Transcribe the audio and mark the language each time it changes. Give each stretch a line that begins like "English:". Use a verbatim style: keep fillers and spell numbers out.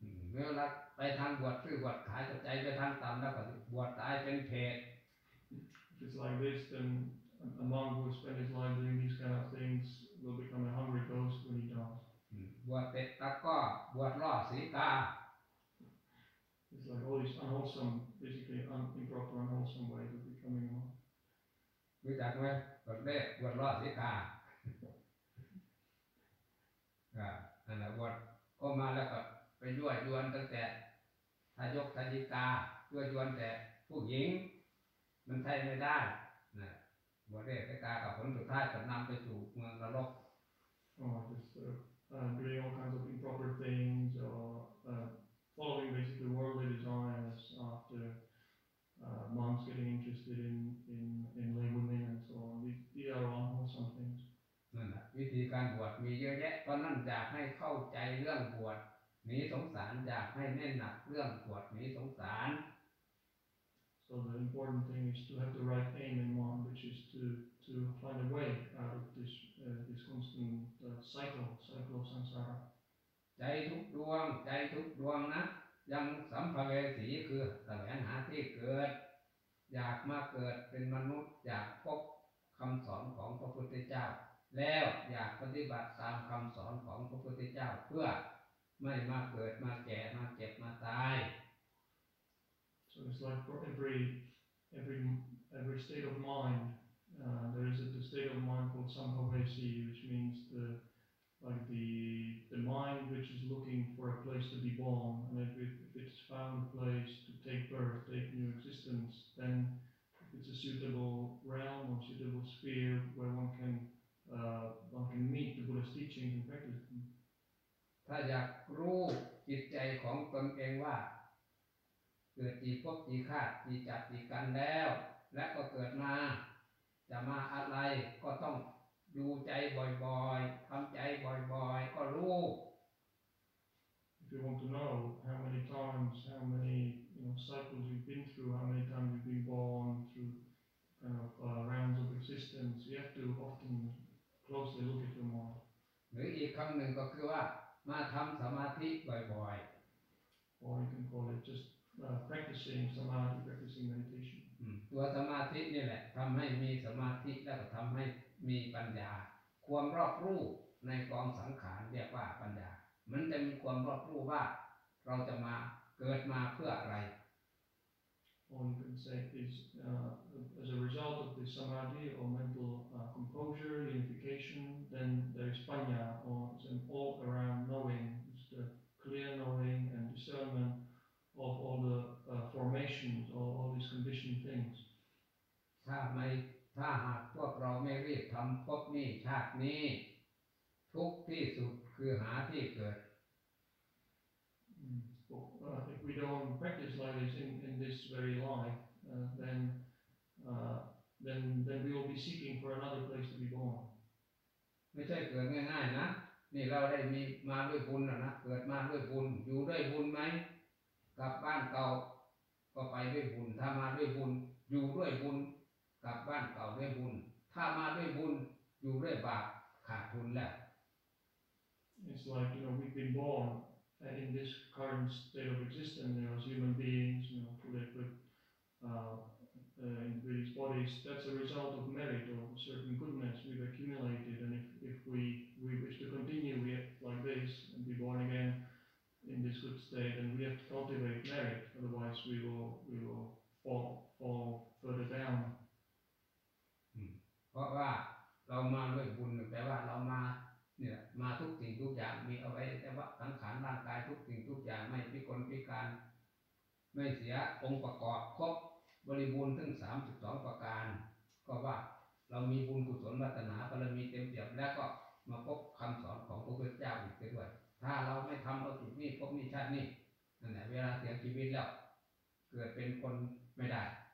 Thai: เมื่อเราไปทางบวชซื้อบวชขายใจไปทางตามแล้วก็บวชตายเป็นเพศ
English: It's like this, then a monk who spends his life doing these kind of things will become a hungry ghost when he dies.
Thai: บวชเตะตะก้อบวชล่อสีกา
English: It's like all these unwholesome, basically un- improper, unwholesome ways of becoming a monk.
Thai: รู้จักไหมบวชเด็กบวชรอดสิกาอ่าอันนั้นบวชก็มาแล้วก็ไปยั่วยวนตั้งแต่ทายกทายิกายั่วยวนแต่ผู้หญิงมันใช่ไม่ได้นะบวชเด็กสิกากับผลสุดท้ายจะนำไปสู่เมืองนรก
English: oh, just, uh, uh, doing all kinds of improper things or uh, following basically worldly desires after uh, monks getting interested in, in, in lay women and so on. These, these are unwholesome things.
Thai: นั่นแหละวิธีการบวชมีเยอะแยะเพราะนั่นอยากให้เข้าใจเรื่องบวชหนีสงสารอยากให้แน่นหนักเรื่องบวชหนีสงสาร
English: So the important thing is to have the right aim in mind, which is to to find a way out of this uh, this constant uh, cycle cycle of samsara.
Thai: ใจทุกดวงใจทุกดวงนะยังสัมภเวสีคือแสวงหาที่เกิดอยากมาเกิดเป็นมนุษย์อยากพบคำสอนของพระพุทธเจ้าแล้วอยากปฏิบัติตามคำสอนของพระพุทธเจ้าเพื่อไม่มาเกิดมาแก่มาเจ็บมาตาย
English: So it's like for every every every state of mind Uh, there is a the state of mind called Samhavesi, which means the like the the mind which is looking for a place to be born, and if, it, if it's found a place to take birth, take new existence, then if it's a suitable realm or suitable sphere where one can uh, one can meet the Buddha's teachings and practice them.
Thai: ถ้าอยากรู้จิตใจของตนเองว่าเกิดกี่ภพกี่ชาติกี่จักรกี่กันแล้วและก็เกิดมาจะมาอะไรก็ต้องดูใจบ่อยๆทำใจบ่อยๆก็รู้
English: If you want to know how many times, how many you know cycles you've been through, how many times you've been born through kind of uh, rounds of existence, you have to often closely look at your mind.
Thai: หรืออีกคำหนึ่งก็คือว่ามาทำสมาธิบ่อย
English: ๆ Or you can call it just uh, practicing samadhi, practicing meditation.
Thai: ตัวสมาธินี่แหละทำให้มีสมาธิแล้วก็ทำให้มีปัญญาความรอบรู้ในกองสังขารเรียกว่าปัญญามันจะมีความรอบรู้ว่าเราจะมาเกิดมาเพื่ออะไร
English: All you can say is uh, as a result of the samadhi or mental uh, composure, unification, then there is panya or an all around knowing, it's the clear knowing and discernment. of all the uh, formations, all, all these conditioned things.
Thai: ถ้าไม่ถ้าหากพวกเราไม่รีบทำภพนี้ชาตินี้ทุกที่สุดคือหาที่เกิด mm.
English: well, uh, if we don't practice like this in, in this very life, uh, then, uh, then, then we will be seeking for another place to be born.
Thai: ไม่ใช่เกิดง่ายๆนะนี่เราได้มีมาด้วยบุญแล้วนะเกิดมาด้วยบุญอยู่ด้วยบุญไหมกลับบ้านเก่าก็ไปด้วยบุญถ้ามาด้วยบุญอยู่ด้วยบุญกลับบ้านเก่าด้วยบุญถ้ามาด้วยบุญอยู่ด้วยบาปขาดทุนแล้ว
English: It's like you know we've been born in this current state of existence you know, as human beings you know with with uh, uh, in these bodies that's a result of merit or certain goodness we've accumulated and if if we we wish to continue we have like this and be born again. in this good state and we have to cultivate merit otherwise we will we will fall fall further down
Thai: เพราะว่าเรามาด้วยบุญแปลว่าเรามาเนี่ยมาทุกสิ่งทุกอย่างมีเอาไว้แต่ว่าสังขารร่างกายทุกสิ่งทุกอย่างไม่พิกลพิการไม่เสียองค์ประกอบครบบริบูรณ์ถึงสามสิบสองประการก็ว่าเรามีบุญกุศลวาสนาบารมีเต็มเปี่ยมแล้วก็มาพบคำสอนของพระพุทธเจ้าอีกด้วยถ้าเราไม่ทำเอาจุดนี้พบนี้ชาตินี้นั่นแหละเวลาเสียชีวิตแล้วเกิดเป็นคนไม่ได้